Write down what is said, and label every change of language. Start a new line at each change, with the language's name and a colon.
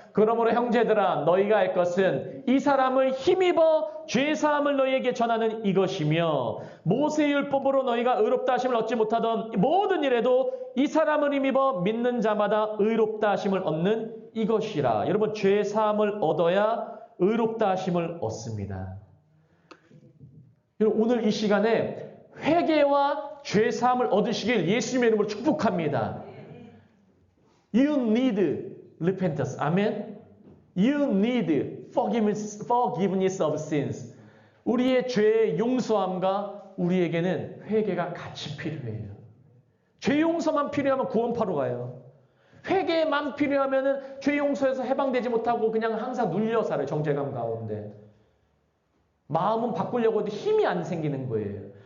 Korean: 그러므로 형제들아 너희가 할 것은 이 사람을 힘입어 죄사함을 너희에게 전하는 이것이며 모세의 율법으로 너희가 의롭다 하심을 얻지 못하던 모든 일에도 이 사람을 힘입어 믿는 자마다 의롭다 하심을 얻는 이것이라. 여러분 죄사함을 얻어야 의롭다 하심을 얻습니다. 오늘 이 시간에 회개와 죄사함을 얻으시길 예수님의 이름으로 축복합니다.
English: You need repentance. 아멘. You need forgiveness of sins.
Korean: 우리의 죄의 용서함과 우리에게는 회개가 같이 필요해요. 죄 용서만 필요하면 구원파로 가요. 회개만 필요하면 죄 용서에서 해방되지 못하고 그냥 항상 눌려 살아요. 정죄감 가운데. 마음은 바꾸려고 해도 힘이 안 생기는 거예요.